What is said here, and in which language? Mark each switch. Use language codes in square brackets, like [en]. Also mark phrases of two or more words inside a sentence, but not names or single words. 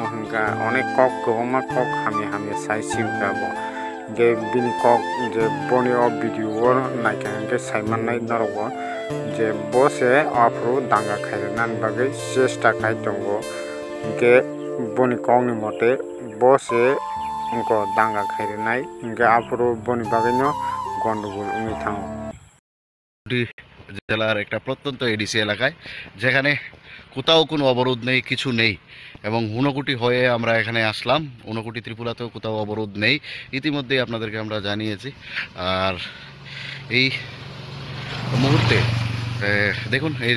[trp] hingka onek kok kwbangma kok hami sai siwka bo hingke bini kok je boni o video o naikha hingke saimannai norogo je bo se afro danga khairunani bagui chesta khai tongo hingke boni kokni mote bo se ongko danga khairinai hingke afro boni bagui no gandogol wngui thango [bn] জেলার একটা প্রত্যন্ত এডিসি এলাকায় যেখানে কোথাও কোনো অবরোধ নেই কিছু নেই এবং ঊনকোটি হয়ে আমরা এখানে আসলাম ঊনকোটি ত্রিপুরাতেও কোথাও অবরোধ নেই ইতিমধ্যেই আপনাদেরকে আমরা জানিয়েছি আর এই মুহূর্তে দেখুন